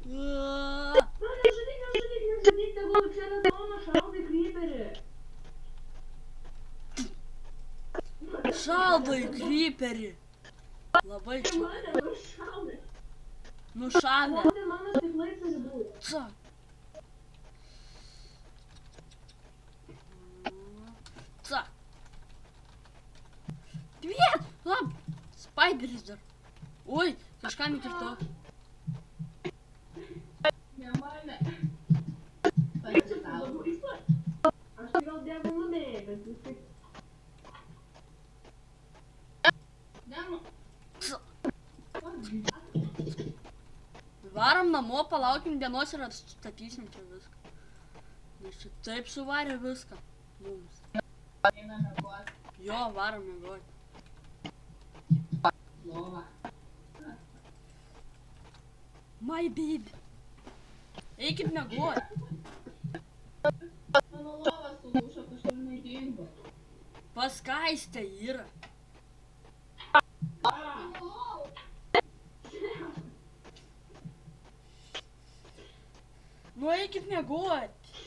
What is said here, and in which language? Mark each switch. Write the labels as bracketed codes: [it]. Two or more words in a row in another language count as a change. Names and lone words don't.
[lt] Nežudyk, tegul čia ratoną šaudai creeperį. Šaldo į creeperį. Labai čia. Mane nušaudai. Nušalė. O tai mano stiklai turi būti. Cak. Cak. Dviet. Lab. Spideris dar. Oi, kažkam įkirtau. Ne mane. Aš tai gal dėgu numėjai, bet vis tik. Varom namo, palaukim dienos ir atstatysim čia viską. Nes čia taip suvarė viską. Mums. Einam miegot. Jo, varom miegot. Lova. [en] My baby. [lt] Eikit miegot. Mano lova sulūžo, kažkur nedingo. Paskaistė yra. Nu eikit miegot.